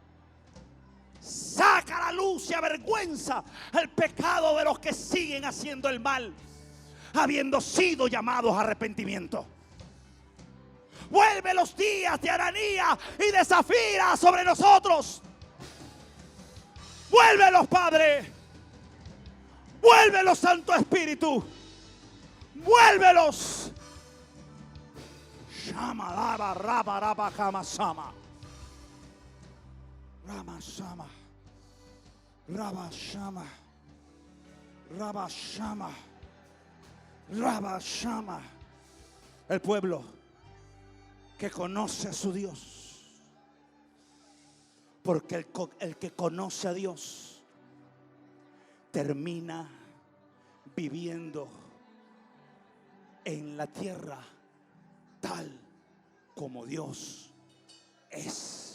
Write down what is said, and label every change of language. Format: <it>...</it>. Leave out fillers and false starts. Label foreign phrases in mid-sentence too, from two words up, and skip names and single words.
<es>Saca a la luz y avergüenza el pecado de los que siguen haciendo el mal, habiendo sido llamados a arrepentimiento. Vuelve los días de Ananías y de Zafira sobre nosotros. Vuélvelos, Padre. Vuélvelos, Santo Espíritu. Vuélvelos. Shama lava raba raba kama sama. Rama Shama, Raba Shama, Raba Shama, Raba Shama. El pueblo que conoce a su Dios, porque el que conoce a Dios termina viviendo en la tierra tal como Dios es.</es>